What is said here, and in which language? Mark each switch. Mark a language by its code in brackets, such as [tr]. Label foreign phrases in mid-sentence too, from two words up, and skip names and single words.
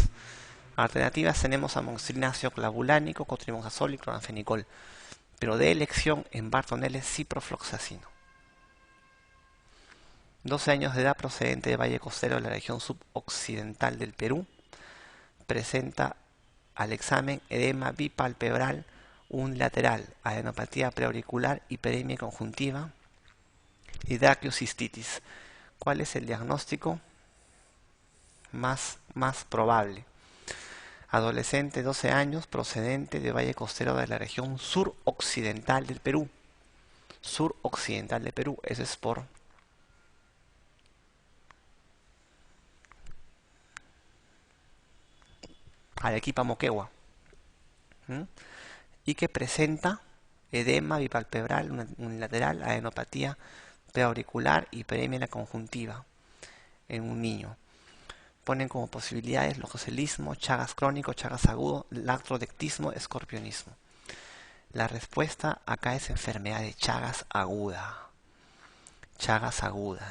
[es] Alternativas tenemos amoxicilina ácido clavulánico, cotrimoxazol y cloranfenicol, pero de elección en Bartonella es ciprofloxacino. 12 años de edad, procedente de Valle Costero de la región suboccidental del Perú. Presenta al examen edema bipalpebral unilateral, adenopatía preauricular, hiperemia conjuntiva y brachiocistitis. ¿Cuál es el diagnóstico más probable? Adolescente, 12 años, procedente de Valle Costero de la región suroccidental del Perú. Suroccidental del Perú, eso es por Arequipa, Moquegua. Y que presenta edema bipalpebral unilateral, adenopatía preauricular, hiperemia en la conjuntiva en un niño. Ponen como posibilidades lococelismo, chagas crónico, chagas agudo, lactrodectismo, escorpionismo. La respuesta acá es enfermedad de Chagas aguda. Chagas aguda.